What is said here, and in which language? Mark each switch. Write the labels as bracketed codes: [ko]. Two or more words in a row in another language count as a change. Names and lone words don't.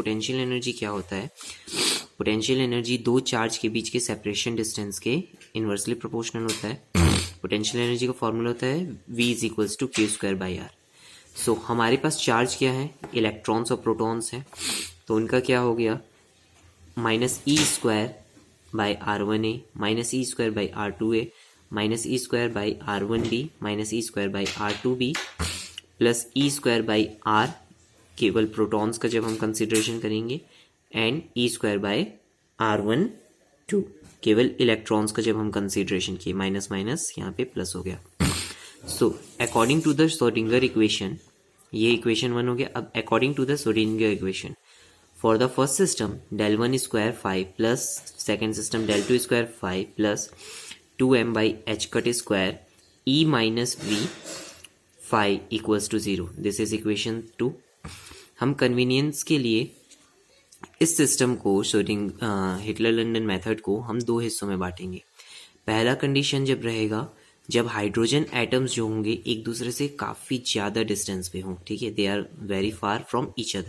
[en] potential energy [hi] क्या होता है? [en] potential energy [hi] दो चार्ज के बीच के [en] separation distance [hi] के [en] inversely proportional [hi] होता है। [en] potential energy [hi] का फॉर्मूला होता है V = Q²/R। सो हमारे पास चार्ज क्या है? इलेक्ट्रॉन्स और प्रोटॉन्स हैं, तो उनका क्या हो गया, -e²/R1a -e²/R2a -e²/R1b -e²/R2b प्लस e²/R केवल प्रोटॉन्स का जब हम कंसिडरेशन करेंगे, एंड e²/R12 केवल इलेक्ट्रॉन्स का जब हम कंसिडरेशन किए, [en] minus minus [hi] यहाँ पे प्लस हो गया। [en] so according to the Schrödinger equation, [hi] ये इक्वेशन 1 हो गया। [en] अब according to the Schrödinger equation, for the first system del 1 square 5 plus second system del 2 square 5 plus 2m by h cut square e minus v phi equals to 0. This is equation 2. [hi] हम कन्वीनियंस के लिए इस सिस्टम को हिटलर लंडन मेथड को हम दो हिस्सों में बांटेंगे। पहला कंडीशन जब रहेगा जब [en] hydrogen atoms [hi] जो होंगे एक दूसरे से काफ़ी ज़्यादा डिस्टेंस पे हों, ठीक है, [en] they are very far from each other.